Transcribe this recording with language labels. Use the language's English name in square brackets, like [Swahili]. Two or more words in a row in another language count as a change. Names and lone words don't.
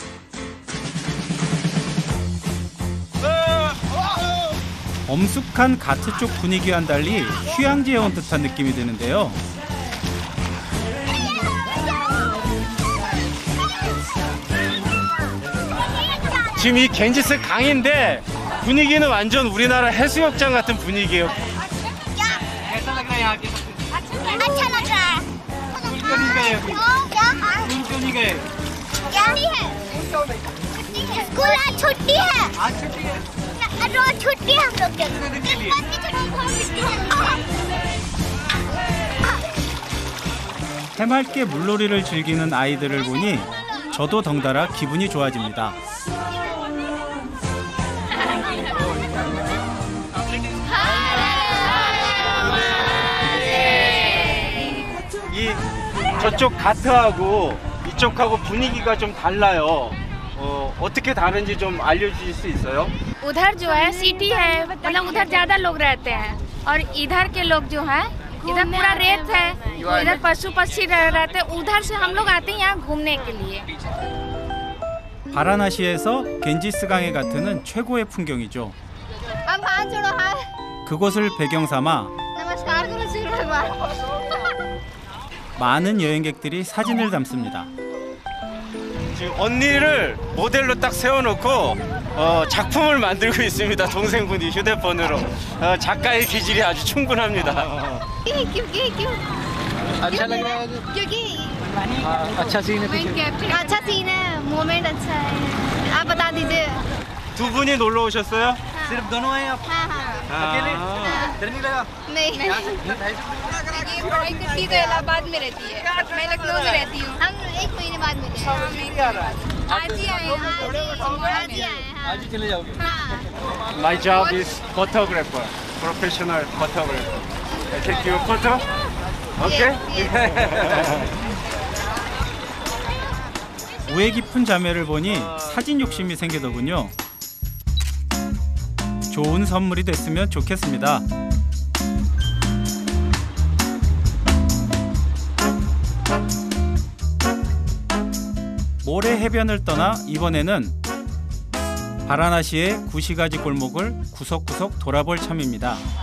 [Korean] 엄숙한 가트 쪽 분위기와는 달리 휴양지에 온 듯한 느낌이 드는데요. 지금 이 겐지스 강인데 분위기는 완전 우리나라 해수욕장 같은 분위기예요. [Hindi] कैसा लग रहा है यहाँ के सब कुछ? अच्छा लग रहा है। स्कूल क्यों नहीं गए अभी? क्या? स्कूल क्यों नहीं गए? क्या है? स्कूल आज छुट्टी है। आज छुट्टी है। रोज छुट्टी है हम लोग के। कितने दिन के लिए? बस की छुट्टी है। [Korean] 해맑게 물놀이를 즐기는 아이들을 보니 저도 덩달아 기분이 좋아집니다. 이 저쪽 가트하고 이쪽하고 분위기가 좀 달라요. 어떻게 다른지 좀 알려주실 수 있어요? [Hindi] उधर जो है सिटी है, मतलब उधर ज्यादा लोग रहते हैं और इधर के लोग जो है इधर पूरा रेत है, इधर पशु पक्षी रहते हैं। उधर से हम लोग आते हैं यहाँ घूमने के लिए। [Korean] 바라나시에서 겐지스강의 가트는 최고의 풍경이죠. [Hindi] अब हाथ जोड़ो हाथ। [Korean] 그곳을 배경 삼아 [Hindi] नमस्कार करो सूर्य भगवान। [Korean] 많은 여행객들이 사진을 담습니다. 지금 언니를 모델로 딱 세워놓고 작품을 만들고 있습니다. 동생분이 휴대폰으로. 작가의 기질이 아주 충분합니다. [Hindi] क्यों? अच्छा लग रहा है? क्योंकि अच्छा सीन है। अच्छा सीन है, मोमेंट अच्छा है। आप बता दीजिए। [Korean] 두 분이 놀러 오셨어요? [Hindi] सिर्फ दोनों हैं आप? हाँ हाँ। अकेले? [Korean] 아, [Hindi] डर नहीं लगा? नहीं। ये बड़ी कुट्टी तो इलाहाबाद में रहती है, मैं लखनऊ में रहती हूँ। हम 1 महीने बाद मिले। आज ही आए हैं। आज ही आए हैं। आज ही चले जाओगे? हाँ। [English] My job is photographer, professional photographer. I take your photo. Okay? [Korean] 우애 깊은 자매를 보니 사진 욕심이 생기더군요. 좋은 선물이 됐으면 좋겠습니다. 모래 해변을 떠나 이번에는 바라나시의 구시가지 골목을 구석구석 돌아볼 참입니다.